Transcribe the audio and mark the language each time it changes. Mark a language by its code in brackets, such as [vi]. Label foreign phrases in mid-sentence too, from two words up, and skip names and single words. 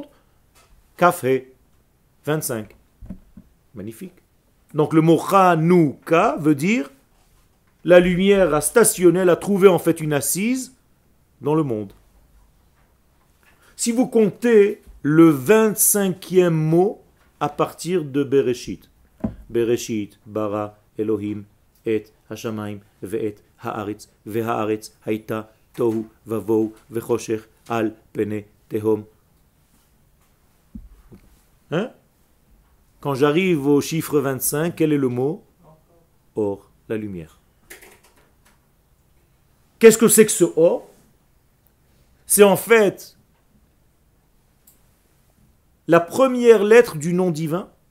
[fr] Café, 25. Magnifique. Donc le mot Chanouka veut dire la lumière a stationné, elle a trouvé en fait une assise dans le monde. Si vous comptez le 25e mot à partir de Bereshit. [he] בראשית, ברא, אלהים, את השמים, ואת הארץ, והארץ, היתה, תהו, ובהו, וחשך, על, פני, תהום. [fr] Hein? Quand j'arrive au chiffre 25, quel est le mot? Or, la lumière. Qu'est-ce que c'est que ce or? C'est en fait la première lettre du nom divin.